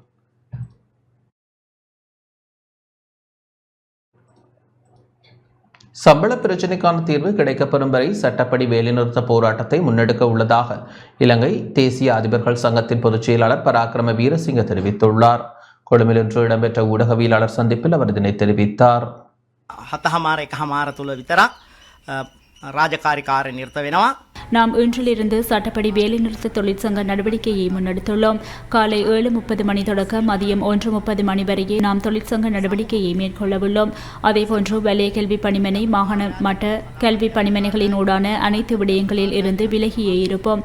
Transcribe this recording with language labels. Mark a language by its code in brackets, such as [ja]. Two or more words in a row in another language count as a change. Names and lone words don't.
[ta] சம்பள பிரச்சினைக்கான தீர்வு கிடைக்கப்பெறும் வரை சட்டப்படி வேலைநிறுத்த போராட்டத்தை முன்னெடுக்க உள்ளதாக இலங்கை தேசிய அதிபர்கள் சங்கத்தின் பொதுச் செயலாளர் பராக்கிரம வீரசிங்க தெரிவித்துள்ளார். கொழும்பில் இன்று இடம்பெற்ற ஊடகவியலாளர் சந்திப்பில் அவர் இதனை தெரிவித்தார். [si] හතහමාර එකහමාර තුළ විතරක් රාජකාරි කාර්ය නිරත වෙනවා. [ta] நாம் இன்றிலிருந்து சட்டப்படி வேலைநிறுத்த தொழிற்சங்க நடவடிக்கையை முன்னெடுத்துள்ளோம். காலை 7:30 மணி தொடக்கம் மதியம் 1:30 மணி வரையே நாம் தொழிற்சங்க நடவடிக்கையை மேற்கொள்ளவுள்ளோம். அதேபோன்று வலய கல்வி பணிமனை மாகாண மட்ட கல்வி பணிமனைகளின் ஊடான அனைத்து விடயங்களில் இருந்து விலகியே இருப்போம்.